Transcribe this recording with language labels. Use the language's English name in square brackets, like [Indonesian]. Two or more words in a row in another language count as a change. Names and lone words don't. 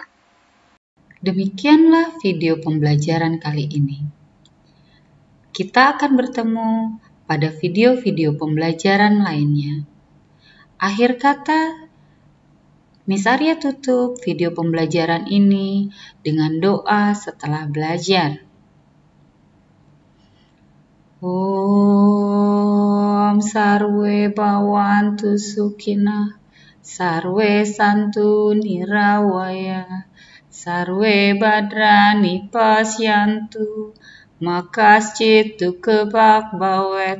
[Indonesian] Demikianlah video pembelajaran kali ini. Kita akan bertemu pada video-video pembelajaran lainnya. Akhir kata, Miss Arya tutup video pembelajaran ini dengan doa setelah belajar. [Sanskrit] Om Sarwe Bhavantu Sukhina, Sarwe Santu Nirawaya, Sarwe Badrani Pasyantu, Makaschit Dukebak Bawet.